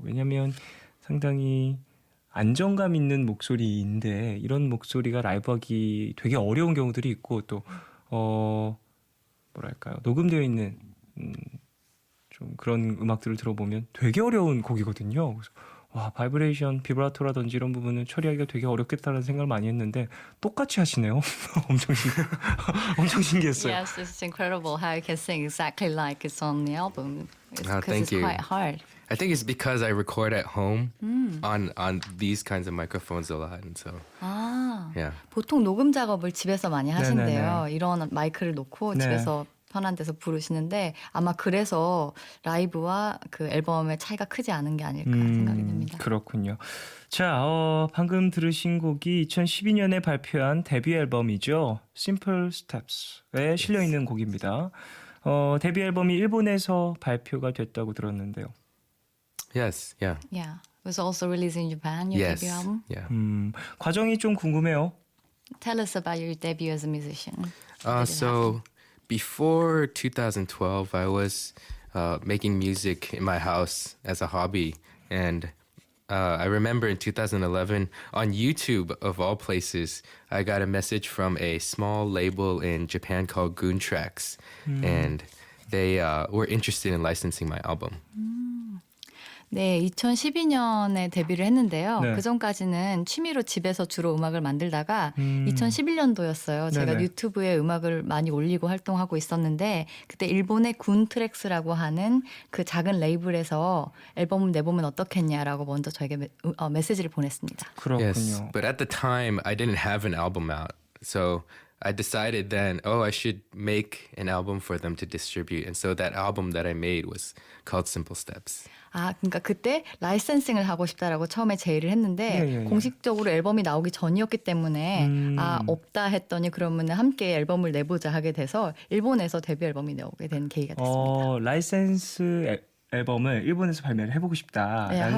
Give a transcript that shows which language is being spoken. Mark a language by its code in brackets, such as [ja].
[ko] 왜냐하면 상당히 안정감 있는 목소리인데 이런 목소리가 라이브하기 되게 어려운 경우들이 있고 또 뭐랄까요 녹음되어 있는 좀 그런 음악들을 들어보면 되게 어려운 곡이거든요. 그래서 와 바이브레이션, 비브라토라든지 이런 부분을 처리하기가 되게 어렵겠다는 생각을 많이 했는데 똑같이 하시네요. 엄청 신기했어요. [en] Yes, it's incredible how you can sing exactly like it's on the album. Because thank you. quite hard. I think it's because I record at home on these kinds of microphones a lot, and so 아, Yeah. [ko] 보통 녹음 작업을 집에서 많이 하신대요. 네네네. 이런 마이크를 놓고 네. 집에서 편한 데서 부르시는데 아마 그래서 라이브와 그 앨범의 차이가 크지 않은 게 아닐까 생각이 듭니다. 그렇군요. 자, 방금 들으신 곡이 2012년에 발표한 데뷔 앨범이죠. Simple Steps에 실려 있는 곡입니다. 데뷔 앨범이 일본에서 발표가 됐다고 들었는데요. [en] Yes. Yeah. Yeah. It was also released in Japan, your Yes. debut album. Yeah. [ko] 과정이 좀 궁금해요. [en] Tell us about your debut as a musician. So before 2012, I was making music in my house as a hobby, and I remember in 2011 on YouTube, of all places, I got a message from a small label in Japan called Goon Tracks, and they were interested in licensing my album. [ko] 네, 2012년에 데뷔를 했는데요. 네. 그 전까지는 취미로 집에서 주로 음악을 만들다가 2011년도였어요. 제가 네네. 유튜브에 음악을 많이 올리고 활동하고 있었는데 그때 일본의 군 트랙스라고 하는 그 작은 레이블에서 앨범을 내보면 어떻겠냐라고 먼저 저에게 메시지를 보냈습니다. 그렇군요. [en] Yes, but at the time, I didn't have an album out, so I decided then, I should make an album for them to distribute, and so that album that I made was called Simple Steps. [ko] 아, 그러니까 그때 라이센싱을 하고 싶다라고 처음에 제의를 했는데 공식적으로 앨범이 나오기 전이었기 때문에 없다 했더니 그러면 함께 앨범을 내보자 하게 돼서 일본에서 데뷔 앨범이 나오게 된 계기가 됐습니다. 라이센스 앨범을 일본에서 발매를 해보고 싶다라는